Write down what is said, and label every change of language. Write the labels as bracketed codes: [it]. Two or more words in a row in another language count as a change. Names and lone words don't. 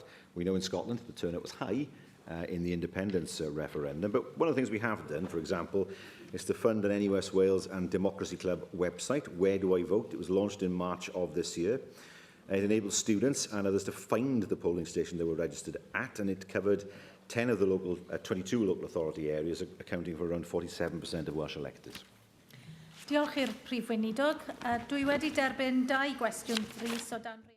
[en] We know in Scotland the turnout was high in the independence referendum, but one of the things we have done, for example, is to fund an NUS Wales and Democracy Club website, Where Do I Vote? It was launched in March of this year. It enables students and others to find the polling station they were registered at, and it covered 10 of the 22 local authority areas, accounting for around 47% of Welsh electors. [cy] Diolch i'r Prif Weinidog. Dwi wedi derbyn 2 gwestiwn frys o dan